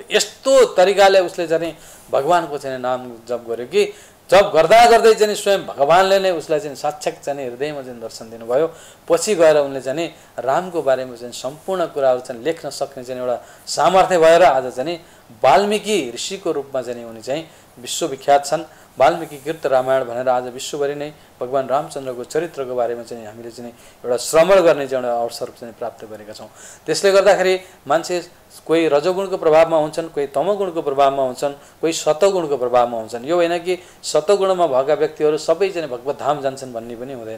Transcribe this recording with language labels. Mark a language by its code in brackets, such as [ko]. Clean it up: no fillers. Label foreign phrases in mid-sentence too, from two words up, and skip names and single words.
[ne] यस्तो तरिकाले उसले चाहिँ भगवानको चाहिँ नाम जप गर्यो कि जप गर्दा गर्दै चाहिँ स्वयं भगवानले नै उसलाई चाहिँ साक्षात चाहिँ हृदयमा चाहिँ दर्शन दिनुभयो। पछि गएर उनले चाहिँ रामको बारेमा चाहिँ सम्पूर्ण कुराहरू चाहिँ लेख्न सक्ने चाहिँ एउटा सामर्थ्य भएर आज चाहिँ वाल्मीकि ऋषिको रूपमा चाहिँ उनी चाहिँ विश्वविख्यात छन्। वाल्मीकि कृत रामायण भनेर आज विश्वभरि नै भगवान रामचन्द्रको चरित्रको बारेमा चाहिँ हामीले चाहिँ एउटा श्रवण गर्ने चाहिँ एउटा अवसर चाहिँ प्राप्त गरेका छौँ। त्यसले गर्दाखेरि मान्छे कोही रजोगुणको प्रभावमा हुन्छन्, कोही तमोगुणको प्रभावमा हुन्छन्, कोही सतोगुणको प्रभावमा हुन्छन्। यो होइन कि सतोगुणमा भएका व्यक्तिहरू सबै चाहिँ भगवत धाम जान्छन् भन्ने पनि हुँदैन।